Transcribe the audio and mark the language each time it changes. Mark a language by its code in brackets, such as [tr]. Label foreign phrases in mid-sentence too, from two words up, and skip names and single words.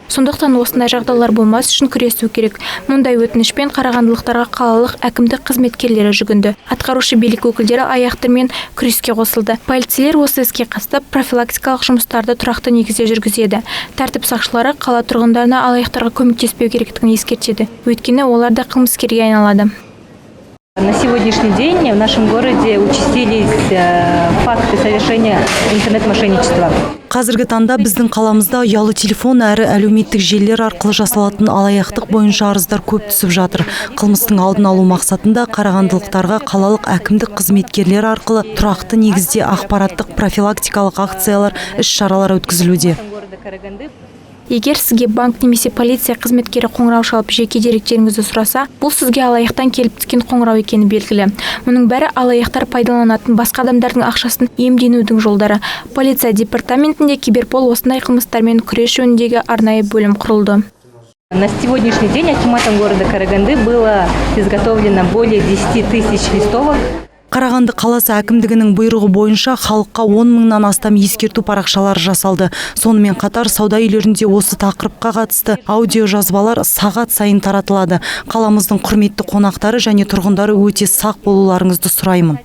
[kk] Сондықтан осындай жағдайлар болмас үшін күресу керек. Мұндай өтінішпен қарағандылықтарға қалалық әкімдік қызметкерлері жүгінді. Атқарушы билік өкілдері алаяқтармен күреске қосылды. Полицейлер осы іске қатысты профилактикалық жұмыстарды тұрақты негізде жүргізеді. Тәртіп сақшылары қала тұрғындарына алаяқтарға көмектеспеу керектігін ескертеді. Өйткені олар да қылмыскерге айналады. [ru] На сегодняшний день в нашем городе участились факты совершения интернет-мошенничества. [kk] Қазіргі таңда біздің қаламызда ұялы телефон әрі әлеуметтік желілер арқылы жасалатын алаяқтық бойынша арыздар көп түсіп жатыр. Қылмыстың алдын алу мақсатында қарағандылықтарға қалалық әкімдік қызметкерлері арқылы тұрақты негізде ақпараттық профилактикалық акциялар, іс-шаралар өткізілуде. Егер сізге банк немесе полиция қызметкері қоңырау шалып жеке деректеріңізді сұраса, бұл сізге алаяқтан келіп түскен қоңырау екені белгілі. Мұның бәрі алаяқтар пайдаланатын басқа адамдардың ақшасын иемденудің жолдары. Полиция департаментінде Киберпол осындай қылмыстармен күрес жөніндегі арнайы бөлім құрылды. [ru] На сегодняшний день акиматом города Караганды было изготовлено более 10 тысяч листовок. [kk] Қарағанды қаласы әкімдігінің бұйрығы бойынша халыққа 10 мыңнан астам ескерту парақшалары жасалды. Сонымен қатар сауда үйлерінде осы тақырыпқа қатысты аудио жазбалар сағат сайын таратылады. Қаламыздың құрметті қонақтары және тұрғындары өте сақ болуларыңызды сұраймын.